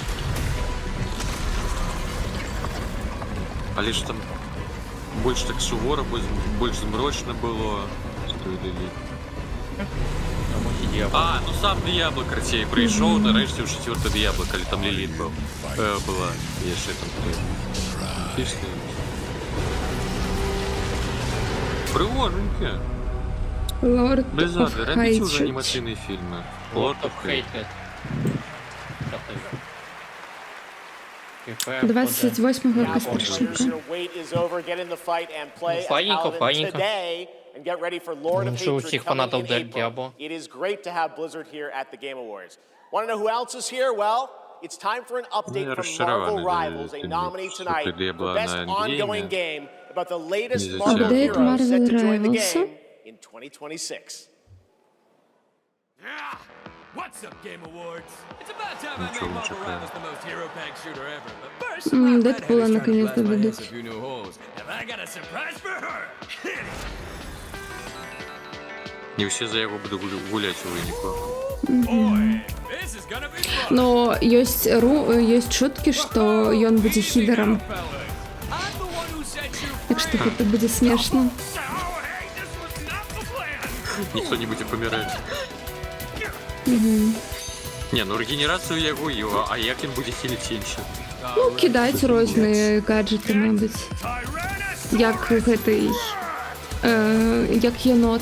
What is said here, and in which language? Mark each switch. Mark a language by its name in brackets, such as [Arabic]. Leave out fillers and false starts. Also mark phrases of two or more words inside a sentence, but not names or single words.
[Ukrainian] Але ж там більш так суворо, більш змрочно було. А, ну сам Діабло, короче, прийшов, нарешті в 4-те Діабло, коли там Ліліт була. Я ще там пішли. Пригоженьке. [English] Lord [Ukrainian] Blizzard, [English] of [Ukrainian] робіть уже [English] Hatred. [Ukrainian] анімаційні фільми. [English] Lord of Hatred. [Ukrainian] 28 якось [English] Now, прийшли. your wait is over. Get in the fight and play as [Ukrainian] Файненько, [English] Paladin [Ukrainian] файненько. [English] today and get ready for Lord of [Ukrainian] Ну, що у [English] Hatred [Ukrainian] всіх [English] coming [Ukrainian] фанатів [English] in [Ukrainian] Дель [English] April. [Ukrainian] Діабло. [English] It is great to have Blizzard here at the Game Awards. Want to know who else is here? Well, it's time for an update from Marvel Rivals, a nominee tonight for Best Ongoing Game about the latest Marvel Update heroes set to Marvel join the Rivals. game in 2026. What's up, Game Awards? It's about time I made Marvel Rivals the most hero-packed shooter ever. But first, my [Russian] Дэдпула [English] redhead is trying to [Russian] наконец-то [English] blast my [Russian] ведут. [English] head a few new holes, and I got a surprise for her. Hit it. [Ukrainian] Не всі за його будуть гуляти у виніку. [English] This is gonna be fun. [Russian] Но есть шутки, что он будет хидером. Так что это будет смешно. [Ukrainian] Ніхто не буде помирати. Не, ну регенерацію його, а як він буде хілити інші? Ну, кидать різні гаджети, мабуть. Як этой, як єнот.